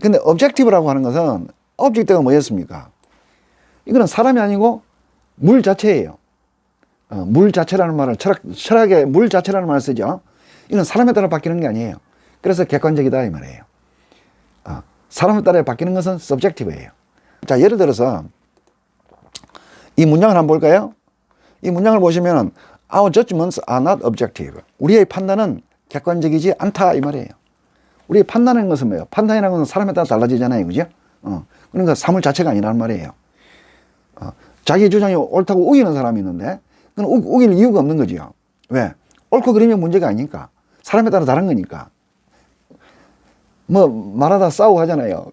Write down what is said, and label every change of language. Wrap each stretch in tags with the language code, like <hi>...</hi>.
<ko>근데 objective라고 하는 것은 object가 뭐였습니까? 이거는 사람이 아니고 물 자체예요. 물 자체라는 말을 철학의 물 자체라는 말을 쓰죠. 이건 사람에 따라 바뀌는 게 아니에요. 그래서 객관적이다 이 말이에요. 사람에 따라 바뀌는 것은 subjective예요. 자, 예를 들어서 이 문장을 한번 볼까요? 이 문장을 보시면</ko> <en>Our judgments are not objective.</en> <ko>우리의 판단은 객관적이지 않다 이 말이에요. 우리의 판단하는 것은 뭐예요? 판단이라는 것은 사람에 따라 달라지잖아요. 그죠? 그러니까 사물 자체가 아니라는 말이에요. 자기 주장이 옳다고 우기는 사람이 있는데 그건 우길 이유가 없는 거죠. 왜? 옳고 그러면 문제가 아니니까. 사람에 따라 다른 거니까. 뭐 말하다 싸우고 하잖아요.</ko>